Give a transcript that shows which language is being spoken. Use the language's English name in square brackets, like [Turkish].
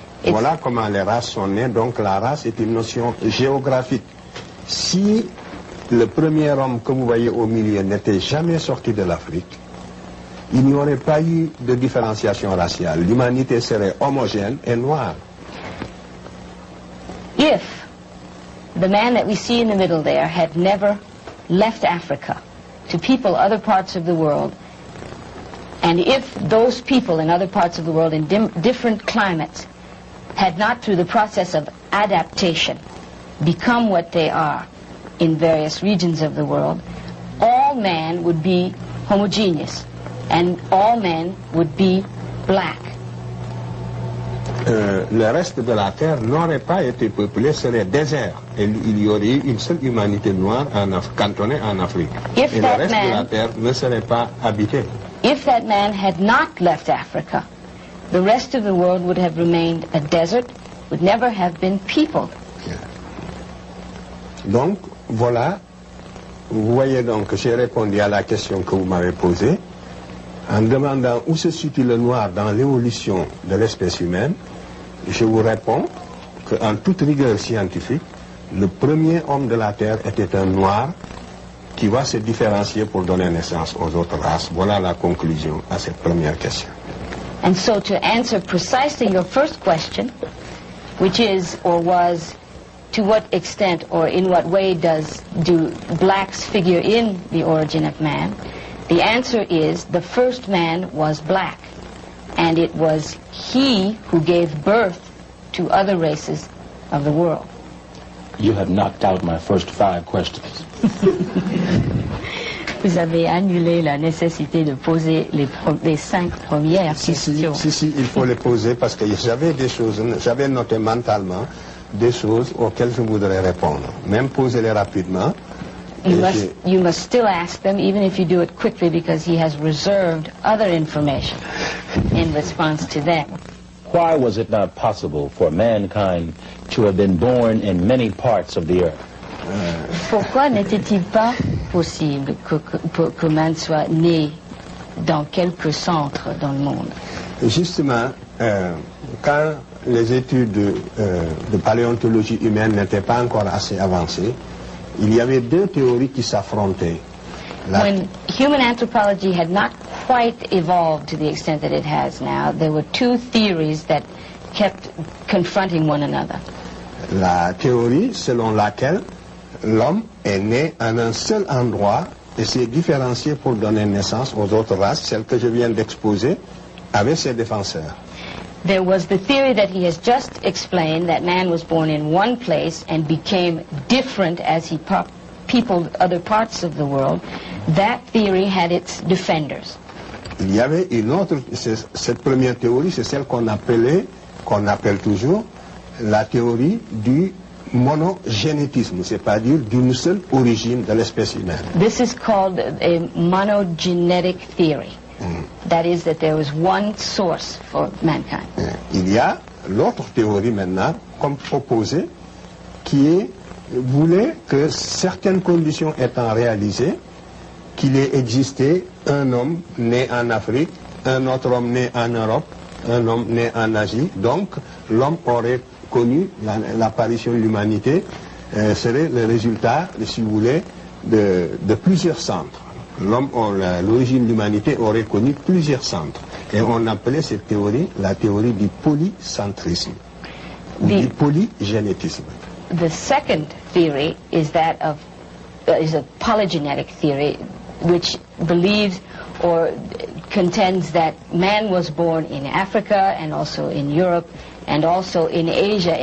[French] Voilà comment les races sont nées. Donc la race est une notion géographique. Si le premier homme que vous voyez au milieu n'était jamais sorti de l'Afrique, il n'y aurait pas eu de différenciation raciale. L'humanité serait homogène et noire. [English] If the man that we see in the middle there had never left Africa to people other parts of the world, and if those people in other parts of the world in different climates had not, through the process of adaptation, become what they are in various regions of the world, all men would be homogeneous, and all men would be black. [French] Le reste de la Terre n'aurait pas été peuplé, serait désert. Et il y aurait eu une seule humanité noire cantonnée en Afrique. Et le reste de la Terre ne serait pas habité. [English] If that man had not left Africa, the rest of the world would have remained a desert, would never have been peopled. [French] Donc, voilà, vous voyez donc que j'ai répondu à la question que vous m'avez posée en demandant où se situe le noir dans l'évolution de l'espèce humaine. Je vous réponds qu'en toute rigueur scientifique, le premier homme de la Terre était un noir qui va se différencier pour donner naissance aux autres races. Voilà la conclusion à cette première question. [English] And so to answer precisely your first question, which is or was, to what extent or in what way do blacks figure in the origin of man, the answer is the first man was black, and it was he who gave birth to other races of the world. You have knocked out my first 5 questions. [French] Vous avez annulé la nécessité de poser les 5 premières questions. Si, il faut les poser parce que j'avais des choses, j'avais noté mentalement des choses auxquelles je voudrais répondre. Même poser-les rapidement. [English] You must still ask them, even if you do it quickly, because he has reserved other information in response to them. Why was it not possible for mankind to have been born in many parts of the earth? [French] Pourquoi n'était-il pas possible que man soit né dans quelques centres dans le monde? Justement, quand les études de paléontologie humaine n'étaient pas encore assez avancées, il y avait 2 théories qui s'affrontaient. [English] When human anthropology had not quite evolved to the extent that it has now, there were 2 theories that kept confronting one another. [French] La théorie selon laquelle l'homme est né en un seul endroit et s'est différencié pour donner naissance aux autres races, celle que je viens d'exposer, avec ses défenseurs. [English] There was the theory that he has just explained, that man was born in one place and became different as he peopled other parts of the world. That theory had its defenders. [French] Il y avait une autre, cette première théorie, c'est celle qu'on appelle toujours la théorie du monogénétisme, c'est-à-dire d'une seule origine de l'espèce humaine. [English] This is called a monogenetic theory. That is, that there was one source for mankind. [French] Il y a l'autre théorie maintenant, comme proposée, qui voulait que certaines conditions étant réalisées, qu'il ait existé un homme né en Afrique, un autre homme né en Europe, un homme né en Asie. Donc, l'homme aurait connu l'apparition de l'humanité, serait le résultat, si vous voulez, de plusieurs centres. L'origine de l'humanité aurait connu plusieurs centres. Et on appelait cette théorie la théorie du polycentrisme, ou du polygénétisme. [English] The second theory is that of is a polygenetic theory, which believes or contends that man was born in Africa and also in Europe and also in Asia.